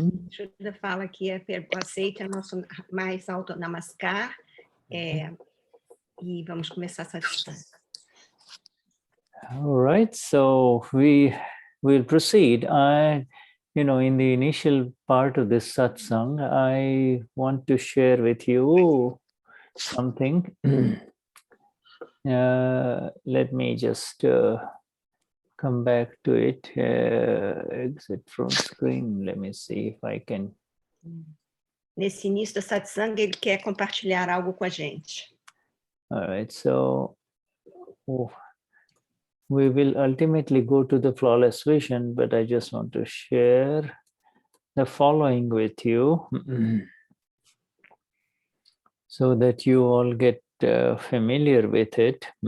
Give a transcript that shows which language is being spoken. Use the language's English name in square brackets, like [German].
[Portuguese] Shuddha fala que aceite o nosso mais alto namaskar e vamos começar a satsang. [English] All right, so we will proceed. In the initial part of this satsang, I want to share with you something Let me just come back to it. Exit from screen. Let me see if I can. [Portuguese] Nesse início da satsang, ele quer compartilhar algo com a gente. [English] All right, so we will ultimately go to the flawless vision, but I just want to share the following with you so that you all get familiar with it.